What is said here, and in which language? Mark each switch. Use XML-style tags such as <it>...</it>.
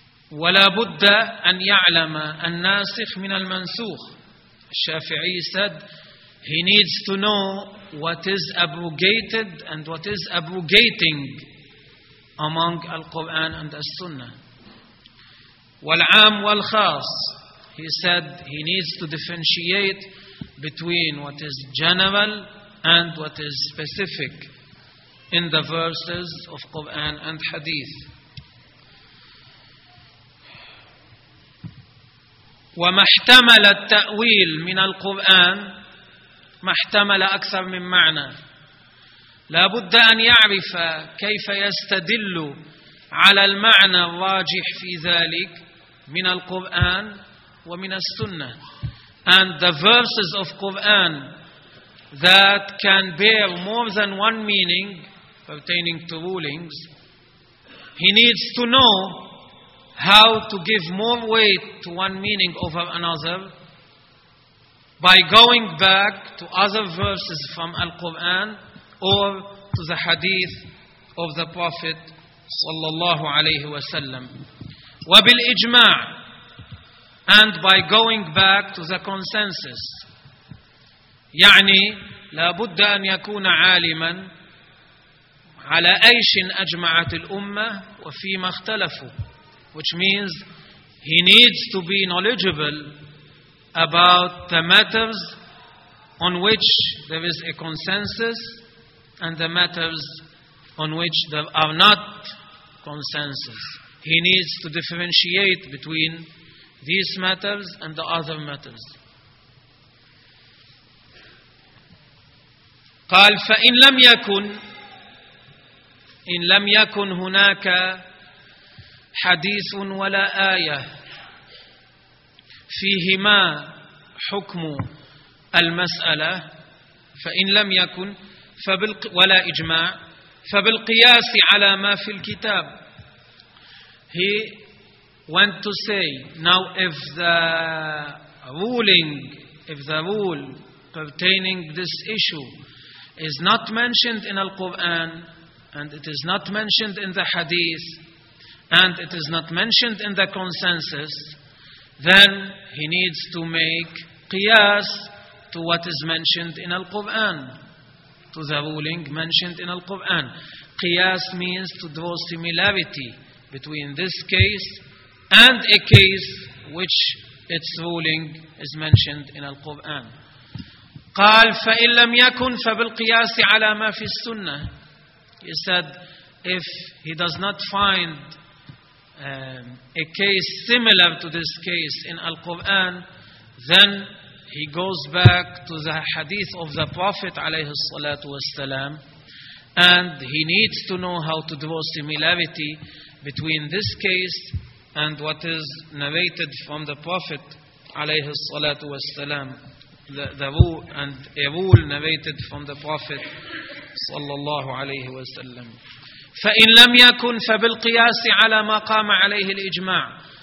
<ar>ولا بد أن يعلم الناسخ من المنسوخ.</ar> <en>الشافعي said he needs to know what is abrogated and what is abrogating among القرآن and السنة.</en> <ar>والعام والخاص.</ar> <en>He said he needs to differentiate between what is general and what is specific in the verses of Quran and Hadith.</en> <ar>وما احتمل التأويل من القرآن, ما احتمل أكثر من معنى, لابد أن يعرف كيف يستدل على المعنى الراجح في ذلك من القرآن ومن السنة.</ar> <en>And the verses of Quran that can bear more than one meaning pertaining to rulings, he needs to know how to give more weight to one meaning over another by going back to other verses from Al-Quran or to the hadith of the Prophet sallallahu alayhi wa sallam.</en> <ar>وَبِالْ إِجْمَاعِ,</ar> <en>and by going back to the consensus.</en> <ar>يعني لابدَّ أن يكون عالماً على أيشٍ أجمعت الأمة وفيما اختلفوا.</ar> <en>Which means he needs to be knowledgeable about the matters on which there is a consensus and the matters on which there are not consensus. He needs to differentiate between these matters and the other matters.</en> <ar>قال فإن لم يكن, إن لم يكن هناك حديث ولا آية فيهما حكم المسألة, فإن لم يكن ولا إجماع فبالقياس على ما في الكتاب.</ar> <en>He went to say, now if the ruling, if the rule pertaining this issue is not mentioned in Al-Quran and it is not mentioned in the hadith and it is not mentioned in the consensus, then he needs to make qiyas to what is mentioned in Al-Quran, to the ruling mentioned in Al-Quran. Qiyas means to draw similarity between this case and a case which its ruling is mentioned in Al-Quran.</en> <ar>قال فإن لم يكن فبالقياس على ما في السنة.</ar> <en>He said if he does not find a case similar to this case in Al-Quran, then he goes back to the hadith of the Prophet عليه الصلاة والسلام, and he needs to know how to draw similarity between this case and what is narrated from the Prophet عليه الصلاة والسلام, the rule and a rule narrated from the Prophet صلى الله عليه وسلم.</en> <ar>فإن لم يكن فبالقياس على ما قام عليه الإجماع.</ar>